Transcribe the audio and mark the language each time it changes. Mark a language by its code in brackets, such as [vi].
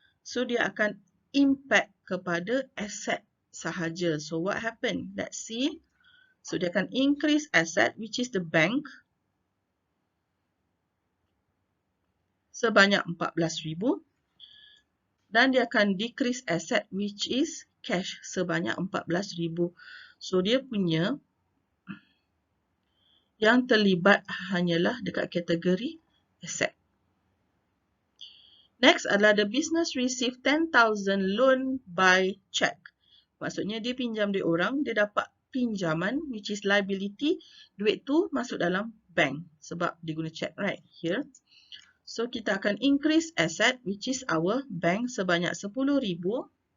[ms] So, dia akan impact kepada asset sahaja. [en] So, what happened? Let's see. So, [ms] dia akan [en] increase asset, which is the bank, sebanyak 14,000. [ms] Dan dia akan [en] decrease asset, which is cash, sebanyak 14,000. [ms] So, dia punya yang terlibat hanyalah dekat kategori asset. Next adalah the business receive 10,000 loan by check. Maksudnya dia pinjam dia orang, dia dapat pinjaman, [en] which is liability. [ms] Duit tu masuk dalam bank sebab dia guna check, [en] right? Here. So, [ms] kita akan [en] increase asset, which is our bank, sebanyak 10,000.